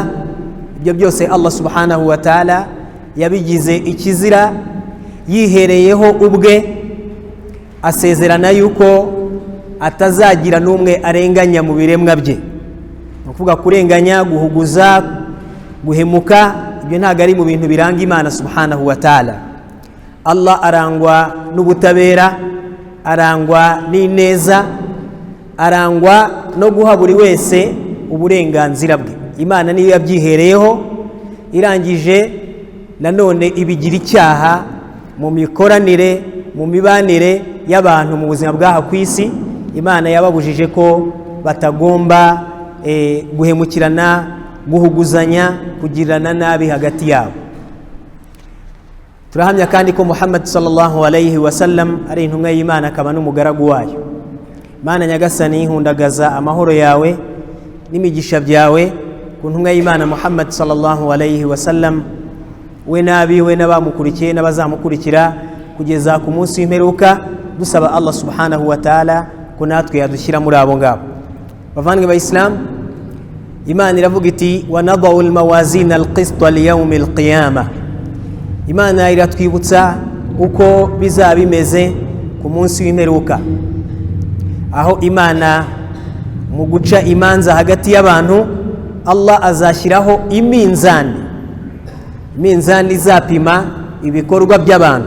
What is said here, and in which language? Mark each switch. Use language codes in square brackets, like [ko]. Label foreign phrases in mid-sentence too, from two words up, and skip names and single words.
[rw] Ibyo byose Allah [ar] سبحانه وتعالى [rw] yabigize ikizira yihereyeho ubwe, asezerana yuko atazagira n'umwe arenganya mu biremwa bye. Ukuvuga kurenganya, guhuguza, guhemuka, ibyo ntago ari mu bintu biranga Imana [ar] سبحانه وتعالى. [rw] Allah arangwa n'ubutabera, arangwa n'ineza, arangwa no guha buri wese uburenganzira bwe. Imana niyo yabyihereyeho, irangije nanone ibigira icyaha mu mikoranire, mu mibanire y'abantu mu buzima bw'aha ku isi. Imana yababujije ko batagomba guhemukirana, guhuguzanya, kugirana nabi hagati yabo. Turahamya kandi ko Muhammad [ar] صلى الله عليه وسلم [rw] ari intumwa y'Imana akaba n'umugaragu wayo. Mana nyagasani, hundagaza amahoro yawe n'imigisha byawe ku ntumwa y'Imana Muhammad [ar] صلى الله عليه وسلم, [rw] we nabiwe n'abamukurikiye n'abazamukurikira kugeza ku munsi w'imperuka. Dusaba Allah [ar] سبحانه وتعالى [rw] ko natwe yadushyira muri abo ngabo. Bavandimwe ba Islam, Imana iravuga iti: [ar] ونضع الموازين القسط ليوم القيامة. [rw] Imana iratwibutsa uko bizaba bimeze ku munsi w'imperuka, aho Imana mu guca imanza hagati y'abantu, Allah azashyiraho iminzani izapima ibikorwa by'abantu.